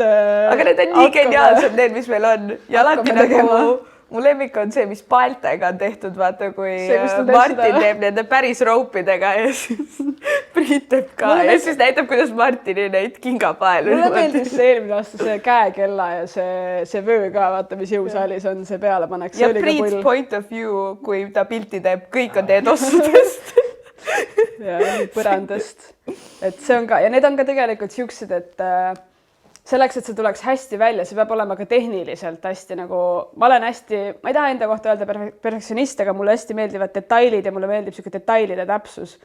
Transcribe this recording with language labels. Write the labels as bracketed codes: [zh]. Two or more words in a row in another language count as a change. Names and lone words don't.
[et] aga need on nii geniaalsed, need, mis meil on ja alati nagu mu lemmik on see, mis paeltega on tehtud, vaata, kui Martin teeb nende päris roupidega ja siis Priit teeb ka ja siis näitab, kuidas Martini neid kingapaelu. Mulle meeldis see eelmine aasta see käekella ja see vöö ka, vaata, mis jõusaalis on, see peale paneks. [en] Ja Priit's point of view, [et] kui ta pilti teeb, kõik on teie tossudest. Ja põrandast. Et see on ka, ja need on ka tegelikult siuksed, et selleks, et see tuleks hästi välja, see peab olema ka tehniliselt hästi nagu, ma olen hästi, ma ei taha enda kohta öelda perfektsionist, aga mulle hästi meeldivad detailid ja mulle meeldib siuke detailide täpsus.